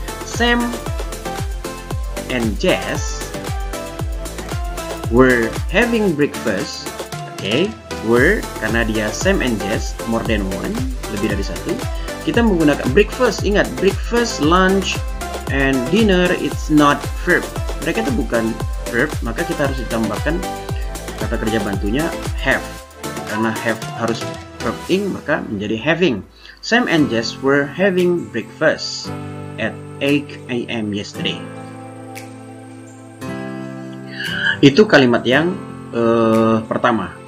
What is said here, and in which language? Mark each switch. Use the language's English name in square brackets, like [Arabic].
[English] Sam and Jess were having breakfast. [Indonesian] Oke, were karena dia Sam and Jess, [English] more than one, [Indonesian] lebih dari satu. Kita menggunakan breakfast. Ingat, [English] breakfast, lunch, and dinner it's not verb. [Indonesian] Mereka itu bukan verb, maka kita harus ditambahkan kata kerja bantunya have. Karena have harus verb ing, maka menjadi having. [English] Sam and Jess were having breakfast at 8 a.m. yesterday. [Indonesian] Itu kalimat yang pertama.